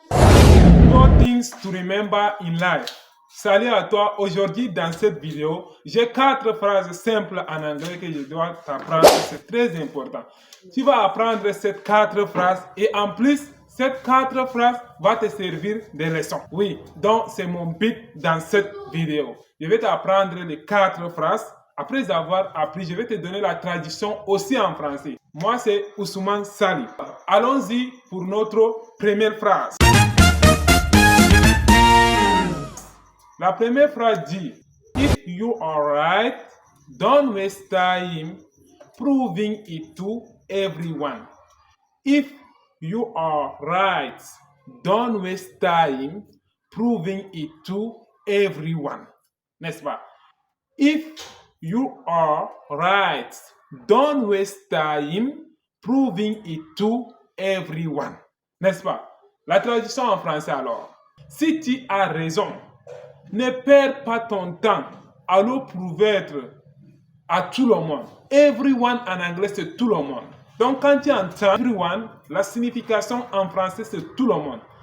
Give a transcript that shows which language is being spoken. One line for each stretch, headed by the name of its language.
English: things to remember in life.
French: Salut à toi, aujourd'hui dans cette vidéo, j'ai 4 phrases simples en anglais que je dois t'apprendre, c'est très important. Tu vas apprendre ces 4 phrases et en plus, ces 4 phrases vont te servir de leçons. Oui, donc c'est mon but dans cette vidéo. Je vais t'apprendre les 4 phrases. Après avoir appris, je vais te donner la traduction aussi en français. Moi, c'est Ousmane Sali. Allons-y pour notre première phrase. La première phrase dit,
English: if you are right, don't waste time proving it to everyone. If you are right, don't waste time proving it to everyone.
French: N'est-ce pas?
English: If you are right, don't waste time proving it to everyone.
French: N'est-ce pas? La traduction en français alors. Si tu as raison, ne perds pas ton temps à le prouver à tout le monde. Everyone en anglais, c'est tout le monde. Donc, quand tu entends everyone, la signification en français, c'est tout le monde.